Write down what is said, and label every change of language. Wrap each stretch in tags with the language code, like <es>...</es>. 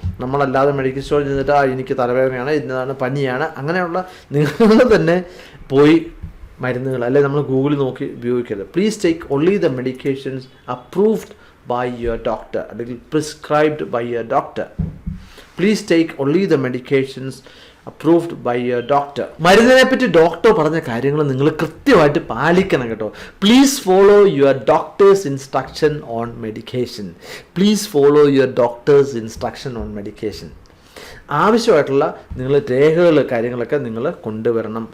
<ml>നമ്മളല്ലാതെ മെഡിക്കൽ സ്റ്റോറിൽ ചെന്നിട്ട് എനിക്ക് തലവേദനയാണ്, ഇന്നതാണ് പനിയാണ്, അങ്ങനെയുള്ള നിങ്ങൾ തന്നെ പോയി മരുന്നുകൾ അല്ലെ നമ്മൾ ഗൂഗിളിൽ നോക്കി ഉപയോഗിക്കരുത്.</ml> <en>Please take only the medications approved by your doctor, അല്ലെങ്കിൽ prescribed by your doctor. Please take only the medications approved by your doctor.</en> <ml>മരുന്നിനെ പറ്റി ഡോക്ടർ പറഞ്ഞ കാര്യങ്ങൾ നിങ്ങൾ കൃത്യമായിട്ട് പാലിക്കണം കേട്ടോ.</ml> <en>Please follow your doctor's instruction on medication. Please follow your doctor's instruction on medication.</en> <ml>ആവശ്യമായിട്ടുള്ള നിങ്ങൾ രേഖകൾ കാര്യങ്ങളൊക്കെ നിങ്ങൾ കൊണ്ടുവരണം.</ml>